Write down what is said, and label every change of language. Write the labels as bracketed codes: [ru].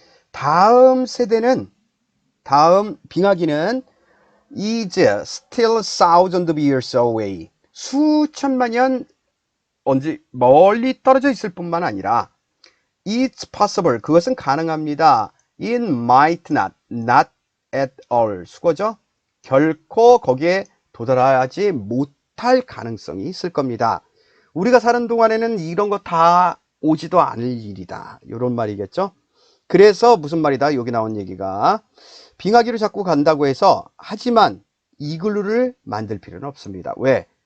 [ko] 다음 세대는, 다음 빙하기는 [en] is still thousands of years away, [ko] 수천만 년 언제 멀리 떨어져 있을 뿐만 아니라 [en] it's possible, [ko] 그것은 가능합니다. [en] it might not at all, [ko] 수거죠? 결코 거기에 도달하지 못할 가능성이 있을 겁니다. 우리가 사는 동안에는 이런 거 다 오지도 않을 일이다, 이런 말이겠죠. 그래서 무슨 말이다, 여기 나온 얘기가 빙하기로 자꾸 간다고 해서, 하지만 이글루를 만들 필요는 없습니다. 왜?